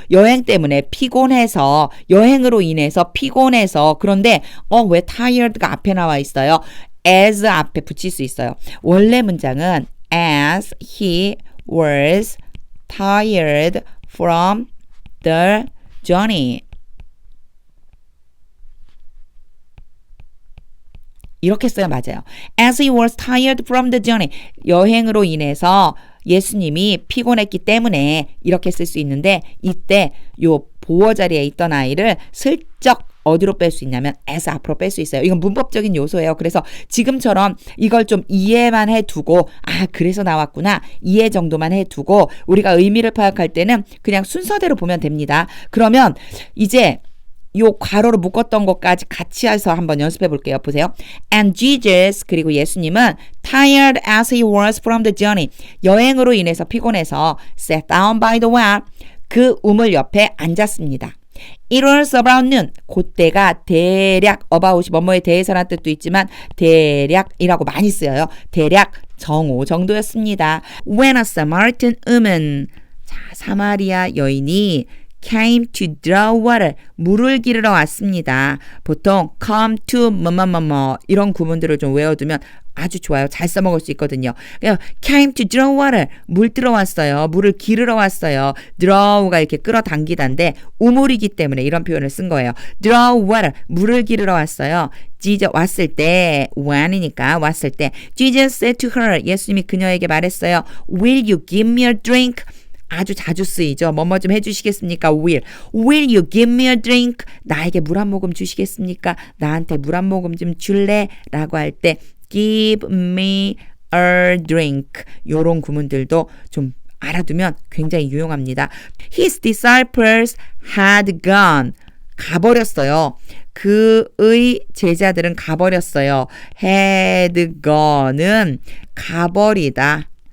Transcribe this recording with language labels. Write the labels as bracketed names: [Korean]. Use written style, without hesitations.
[Korean] 여행 때문에 피곤해서, 여행으로 인해서 피곤해서. 그런데 왜 tired가 앞에 나와 있어요? as 앞에 붙일 수 있어요. 원래 문장은 [English] as he was tired from the journey. [Korean] 이렇게 써야 맞아요. [English] As he was tired from the journey. [Korean] 여행으로 인해서 예수님이 피곤했기 때문에 이렇게 쓸 수 있는데 이때 요 보어 자리에 있던 아이를 슬쩍 어디로 뺄 수 있냐면 as 앞으로 뺄 수 있어요. 이건 문법적인 요소예요. 그래서 지금처럼 이걸 좀 이해만 해두고 그래서 나왔구나. 이해 정도만 해두고 우리가 의미를 파악할 때는 그냥 순서대로 보면 됩니다. 그러면 이제 요 괄호로 묶었던 것까지 같이 해서 한번 연습해 볼게요. 보세요. [English] And Jesus, [Korean] 그리고 예수님은 [English] tired as he was from the journey. [Korean] 여행으로 인해서 피곤해서 [English] sat down by the well. [Korean] 그 우물 옆에 앉았습니다. [English] It was about noon. [Korean] 그때가 대략 about이 뭐뭐에 대해서라는 뜻도 있지만 대략이라고 많이 쓰여요. 대략 정오 정도였습니다. [English] When a Samaritan woman, [Korean] 자, 사마리아 여인이 [English] came to draw water, [Korean] 물을 기르러 왔습니다. 보통 come to 뭐뭐뭐뭐 이런 구문들을 좀 외워두면 아주 좋아요. 잘 써먹을 수 있거든요. [English] came to draw water, [Korean] 물 들어왔어요. 물을 기르러 왔어요. draw가 이렇게 끌어당기다인데 우물이기 때문에 이런 표현을 쓴 거예요. draw water, 물을 기르러 왔어요. Jesus 왔을 때, when이니까 왔을 때 [English] Jesus said to her, [Korean] 예수님이 그녀에게 말했어요. [English] Will you give me a drink? [Korean] 아주 자주 쓰이죠. 뭐뭐 좀 해주시겠습니까? [English] Will you give me a drink? [Korean] 나에게 물 한 모금 주시겠습니까? 나한테 물 한 모금 좀 줄래? 라고 할 때 [English] give me a drink. [Korean] 요런 구문들도 좀 알아두면 굉장히 유용합니다. [English] His disciples had gone. [Korean] 가버렸어요. 그의 제자들은 가버렸어요. had gone은 가버리다.